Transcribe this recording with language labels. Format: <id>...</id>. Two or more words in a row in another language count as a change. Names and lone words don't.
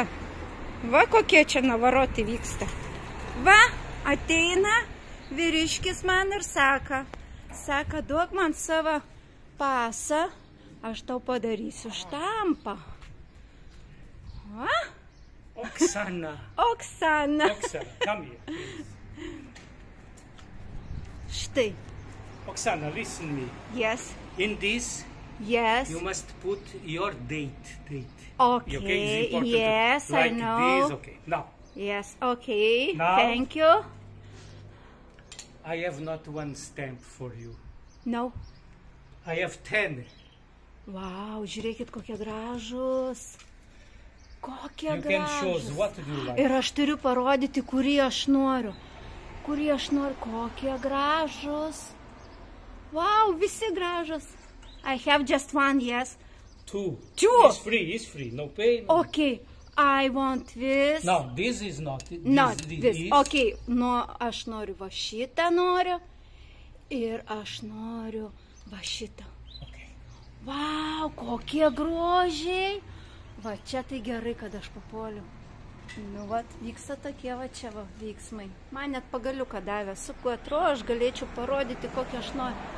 <lt>Va kokie čia navaroti vyksta. Va, ateina vyriškis man ir sako, duok man savo pasą, aš tau padarysiu štampą. Va?</lt> <en>Oksana, come here, please.</en> <lt>Štai.</lt> <en>Oksana, listen me. Yes. In this, yes. You must put your date. Okay, yes, like I know. This, okay. Now. Yes, okay. Now, thank you. I have not one stamp for you. No. I have 10.</en> <lt>Wow, žiūrėkit, kokie gražus. Kokie you gražus.</lt> <en>Can choose what do you like.</en> <lt>Ir aš turiu parodyti, kurį aš noriu. Kokie gražus. Wow, visi gražus.</lt> <en>I have just one, yes. Two. It's free, no pay. No. Okay, I want this. No, this is not. Not this. Okay, no,</en> <lt>aš noriu va šitą noriu. Ir aš noriu Va šitą. Okay. Vau, kokie grožiai. Va, čia tai gerai, kad aš papuoliu. Nu, va, vyksta tokie va čia va veiksmai. Man net pagaliuką davė, su kuo atrodo, aš galėčiau parodyti, kokį aš noriu.</lt>